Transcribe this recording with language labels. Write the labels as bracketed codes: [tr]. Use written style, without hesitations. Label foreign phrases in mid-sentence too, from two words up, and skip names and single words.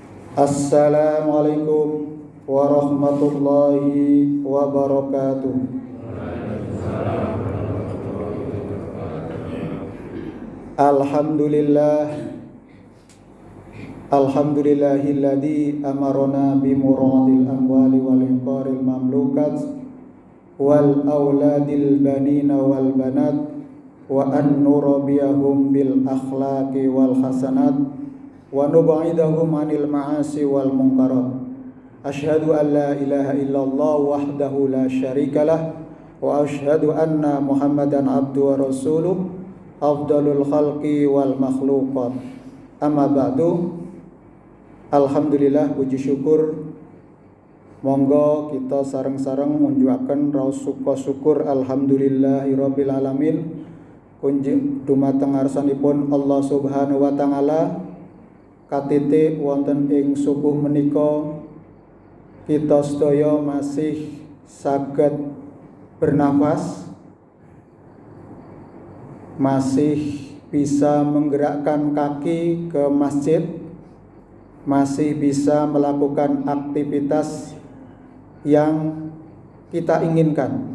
[ar] السلام عليكم ورحمة الله وبركاته. الحمد لله الذي أمرنا بمراد الأموال والعقار المملوكات والأولاد البنين والبنات وأن نربيهم بالأخلاق والحسنات ونبعدهم عن المعاصي والمنكرات. أشهد أن لا إله إلا الله وحده لا شريك له وأشهد أن محمدا عبده ورسوله أفضل الخلق والمخلوقات. أما بعد. [jv] Alhamdulillah, puji syukur monggo kita sareng-sareng munjuaken raos syukur [ar] الحمد لله رب العالمين [jv] kunjing dumateng ngarsanipun [ar] الله سبحانه وتعالى. [jv] Katiti wonten ing subuh menika kita sedaya masih saged bernafas, [id] masih bisa menggerakkan kaki ke masjid, masih bisa melakukan aktivitas yang kita inginkan.